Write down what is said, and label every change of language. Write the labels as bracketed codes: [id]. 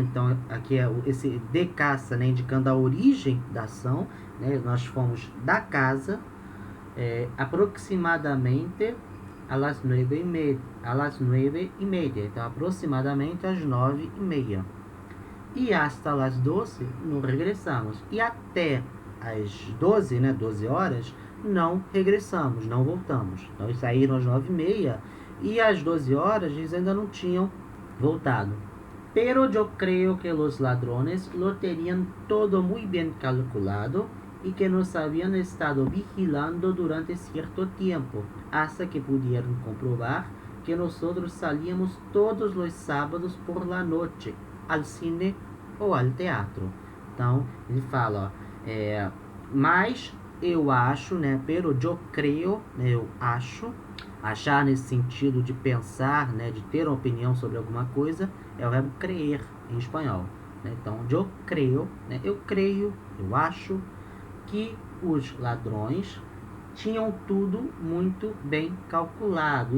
[pt] Então, aqui é esse de casa, né, indicando a origem da ação, né, nós fomos da casa aproximadamente [es] a las 9:30, [pt] então aproximadamente às 9:30. E [es] hasta las 12 [pt] não regressamos. E até às 12, né, 12 horas, não regressamos, não voltamos. Então eles saíram às 9:30 e às 12 horas eles ainda não tinham voltado. [es] Pero yo creo que los ladrones lo tenían todo muy bien calculado y que nos habían estado vigilando durante cierto tiempo, hasta que pudieron comprobar que nosotros salíamos todos los sábados por la noche al cine [pt] ou ao teatro. Então, ele fala, mas eu acho, né, [es] pero yo creo, [pt] né, eu acho, achar nesse sentido de pensar, né, de ter uma opinião sobre alguma coisa, é o verbo creer em espanhol, né? Então, [es] yo creo, [pt] né, eu creio, eu acho que os ladrões tinham tudo muito bem calculado.